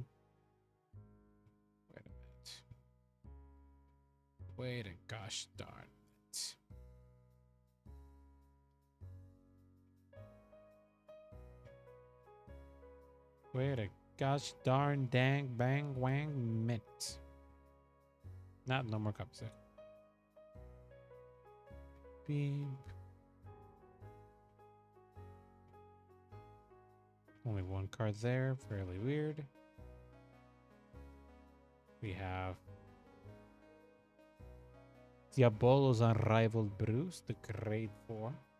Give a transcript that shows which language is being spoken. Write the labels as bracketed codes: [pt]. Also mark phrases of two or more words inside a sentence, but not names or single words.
[en] Wait a minute. Wait a gosh darn it. Wait a gosh darn dang bang wang mint. Not no more copies there. Beep. Only one card there, fairly weird. We have Diabolo's Unrivaled Bruce, the grade 4.